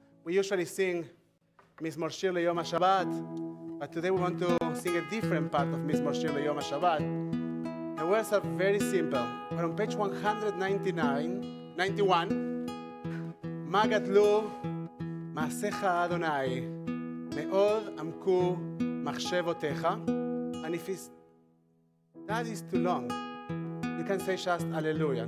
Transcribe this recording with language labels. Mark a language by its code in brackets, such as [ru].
[en] We usually sing Mizmor Shir LeYom HaShabbat, but today we want to sing a different part of Mizmor Shir LeYom HaShabbat. The words are very simple. We're on page 191. [he] מה גדלו מעשיך אדוני, מאוד עמקו מחשבותיך. [en] And if that is too long, you can say just Hallelujah.